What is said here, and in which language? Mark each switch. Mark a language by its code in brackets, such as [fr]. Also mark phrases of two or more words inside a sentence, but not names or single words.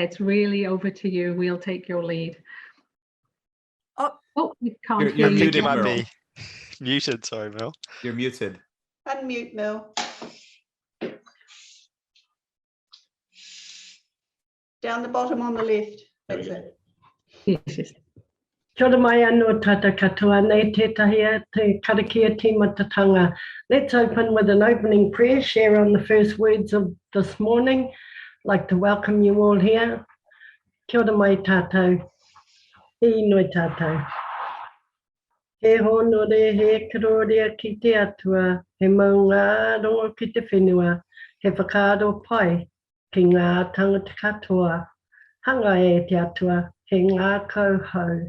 [en] It's really over to you. We'll take your lead. Oh, we can't hear you. It might be muted. Sorry, Mel. You're muted. Unmute, Mel. Down the bottom on the left. That's it. Yes. [mi] Kia ora mai anō tata katoa, nei tētahi te karakia tīmatatanga. [en] Let's open with an opening prayer, share on the first words of this morning. I'd like to welcome you all here. [mi] Kia ora mai tātou, e noi tātou. He honore, he karoria ki te atua, he maunga rongo ki te whenua, he whakaaro pai ki ngā tangata katoa. Hanga e te atua, he ngā kauhau.